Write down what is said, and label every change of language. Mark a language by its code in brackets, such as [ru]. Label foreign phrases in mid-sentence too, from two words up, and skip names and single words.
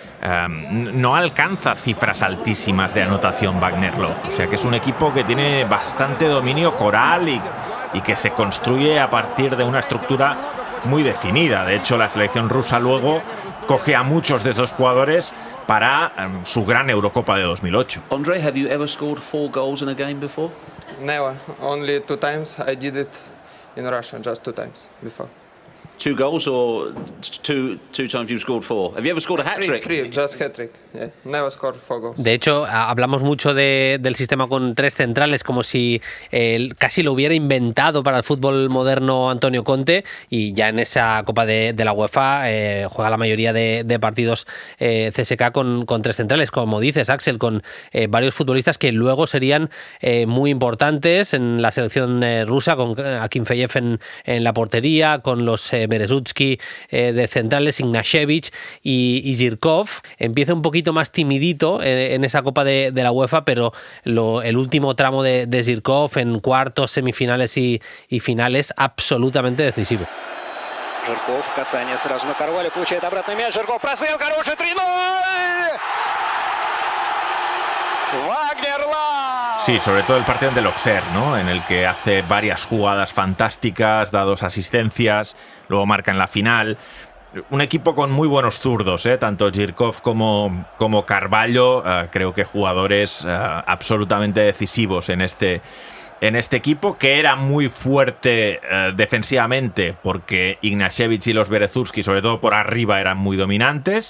[es] no alcanza cifras altísimas de anotación Wagnerlov. O sea que es un equipo que tiene bastante dominio coral y que se construye a partir de una estructura muy definida. De hecho, la selección rusa luego coge a muchos de esos jugadores para su gran Eurocopa de 2008. [en] Andre, have you ever scored 4 goals in a game before? Never. Only 2 times. I did it in Russia, just 2 times before. 2 goals or two times you've scored 4? Have you ever scored a hat-trick? 3, just hat-trick. Yeah. Never scored 4 goals. [es] De hecho, hablamos mucho del sistema con 3 centrales, como si casi lo hubiera inventado para el fútbol moderno Antonio Conte, y ya en esa Copa de la UEFA juega la mayoría de partidos CSKA con 3 centrales, como dices, Axel, con varios futbolistas que luego serían muy importantes en la selección rusa, con Akinfeyev en la portería, con los Berezutsky de centrales, Ignashevich y Zhirkov. Empieza un poquito más timidito en esa Copa de la UEFA, pero el último tramo de Zhirkov en cuartos, semifinales y finales, absolutamente decisivo. [ru] Жирков, касание сразу на Карвале, получает обратный мяч, Жирков прострел, хороший 3-0! [es] Wagnerlov! Sí, sobre todo el partido del Auxerre, ¿no? En el que hace varias jugadas fantásticas, da 2 asistencias, luego marca en la final. Un equipo con muy buenos zurdos, tanto Zhirkov como Carvalho, creo que jugadores absolutamente decisivos en este equipo, que era muy fuerte defensivamente, porque Ignashevich y los Berezutsky, sobre todo por arriba, eran muy dominantes.